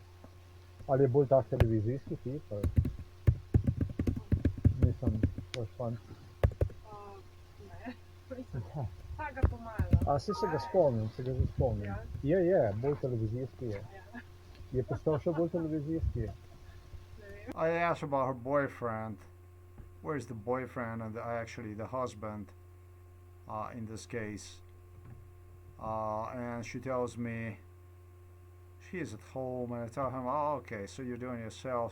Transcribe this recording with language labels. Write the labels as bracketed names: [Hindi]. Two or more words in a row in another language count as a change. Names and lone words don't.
[Slovenian] Ali je bolj tak televizijski tip? Mislim, boš fant. A si se ga spomnim, že spomnim. Je, bolj televizijski je. Je postal še bolj televizijski. [English] I asked about her boyfriend. Where's the boyfriend and actually the husband in this case? And she tells me she's at home, and I tell him, oh, okay, so you're doing it yourself.